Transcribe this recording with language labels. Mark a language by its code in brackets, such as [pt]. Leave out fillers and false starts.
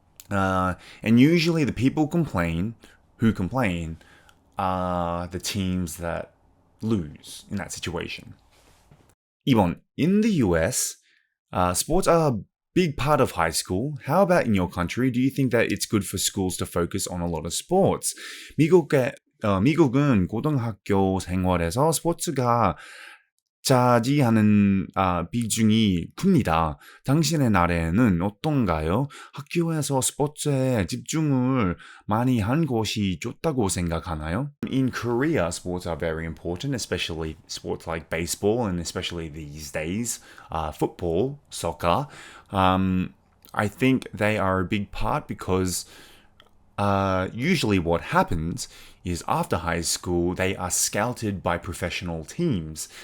[en] And usually the people who complain are the teams that lose in that situation. [ko] 2번. [en] In the US, sports are a big part of high school. How about in your country? Do you think that it's good for schools to focus on a lot of sports? [ko] 미국은 고등학교 생활에서 스포츠가 차지하는 비중이 큽니다. 당신의 나라에는 어떤가요? 학교에서 스포츠에 집중을 많이 한 것이 좋다고 생각하나요? [en] In Korea, sports are very important, especially sports like baseball and especially these days, football, soccer. I think they are a big part because usually what happens is after high school, they are scouted by professional teams.